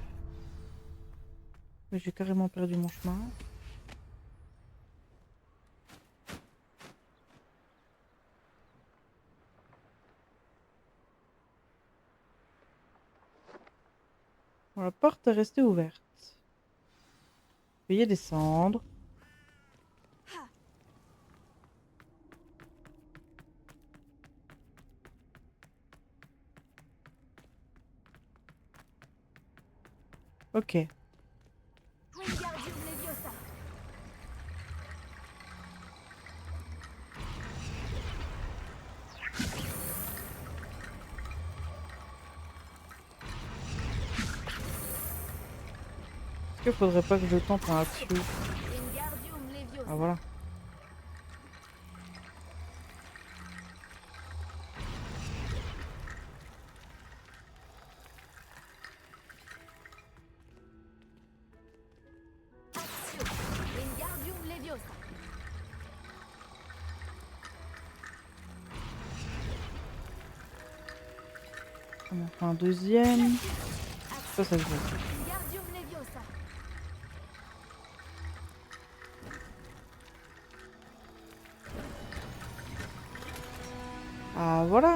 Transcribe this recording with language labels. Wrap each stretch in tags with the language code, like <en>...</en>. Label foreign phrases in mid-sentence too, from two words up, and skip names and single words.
<fr>Mais j'ai carrément perdu mon chemin. Bon, la porte est restée ouverte. Veuillez descendre. Ok. Wingardium Leviosa. Est-ce qu'il faudrait pas que je tente un action? Wingardium Leviosa. Ah voilà. Accio. Wingardium Leviosa. On en fait un deuxième. Ça se voit. Wingardium Leviosa. Ah voilà.</fr>